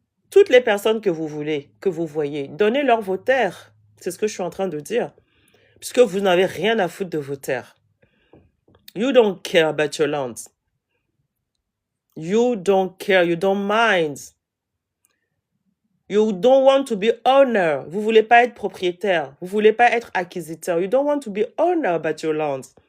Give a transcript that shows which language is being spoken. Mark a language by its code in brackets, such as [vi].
[fr] Toutes les personnes que vous voulez, que vous voyez, donnez-leur vos terres. C'est ce que je suis en train de dire. Puisque vous n'avez rien à foutre de vos terres. [en] You don't care about your land. You don't care, you don't mind. You don't want to be owner. [fr] Vous voulez pas être propriétaire. Vous voulez pas être acquisiteur. [en] You don't want to be owner about your land.